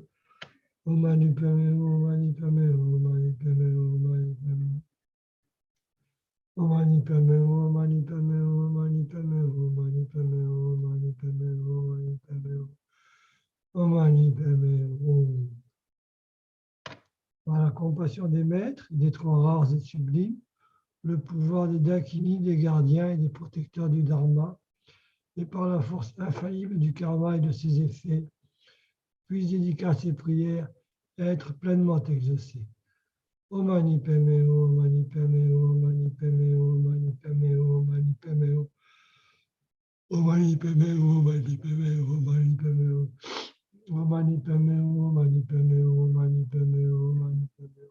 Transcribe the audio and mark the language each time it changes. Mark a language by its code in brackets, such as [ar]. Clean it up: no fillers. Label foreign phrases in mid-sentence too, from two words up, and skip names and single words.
[sa] Om mani padme hum, mani padme hum, mani padme hum, mani padme. Om mani padme hum, mani padme hum, mani padme hum, mani padme hum, mani padme hum, mani padme hum. Om mani padme hum. [fr] Par la compassion des maîtres, des trois rares et sublimes, le pouvoir des dakinis, des gardiens et des protecteurs du dharma, et par la force infaillible du karma et de ses effets, puisse dédicace et prières être pleinement exaucées. [sa] Om mani padme hum, mani padme hum, mani padme hum, mani padme hum, mani padme hum. Om mani padme hum, mani padme hum, mani padme hum. Om mani padme hum, mani padme hum, mani padme hum, mani padme hum.